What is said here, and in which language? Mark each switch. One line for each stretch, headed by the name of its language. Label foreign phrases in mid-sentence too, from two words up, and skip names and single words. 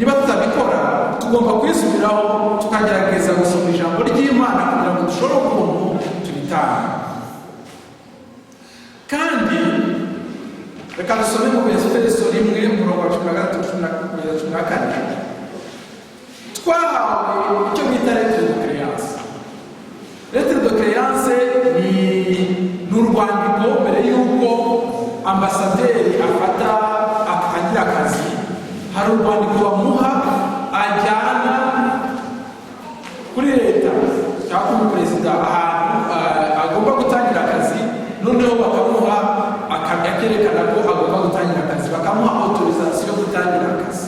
Kinyarwanda: Niba tutabikora tugomba kwisubiraho tukagerageza gusoma ijambo ry'Imana kugira ngo dushobore ukuntu tubitanga. kandi reka dusome mu Efeso 1:13-14 twahawe icyo bita
French: lettre de créance. Lettre de créance
Kinyarwanda: ni urwandiko mbere y'uko ambasaderi afata agira akazi, hari urwandiko bamuha ajyana kuri leta cyangwa kuri perezida ahantu agomba gutangira akazi, noneho bakamuha akerekana ko agomba gutangira akazi, bakamuha autorisation yo gutangira akazi.